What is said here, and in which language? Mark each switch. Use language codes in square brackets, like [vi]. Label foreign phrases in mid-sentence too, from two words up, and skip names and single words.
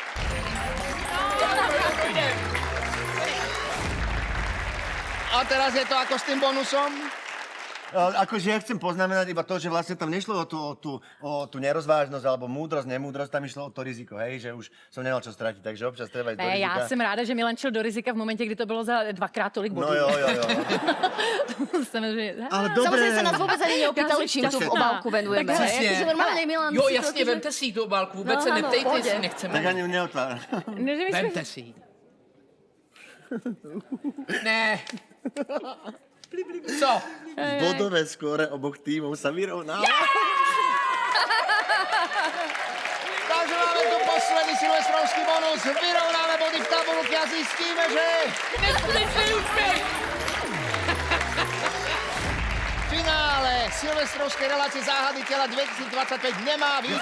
[sk] A teraz je to ako s tým bonusom? Akože ja chcem poznamenať iba to, že vlastne tam nešlo o tú nerozvážnosť alebo múdrosť, nemúdrosť, tam išlo o to riziko, hej, že už som nemal čo stratiť, takže občas treba ísť do [cs] Ne, [sk] rizika. [cs] já jsem ráda, že Milan šel do rizika v momentě, kdy to bylo za dvakrát tolik bodů. No jo. Samozřejmě. [sk] Ale dobre. [cs] Samozřejmě se nás vůbec ani neopýtali, čím tu v obálku venujeme. Tak přesně. Jakože normálně Milan... Jo, si jasně, to- vemte si jí tu obálku, vůbec se No, ano, neptejte, pohodě. jestli nechceme. [sk] Tak ani neotváram. [cs] Ne, že my jsme... Vemte si ji. Ne. Co? [sk] Bodové skóre oboch tímov sa vyrovná. Takže máme tu posledný silvestrovský bonus, vyrovnáme body v tabulke a zistíme, že... V finále silvestrovskej relácie Záhady tela 2025 nemá víťaza.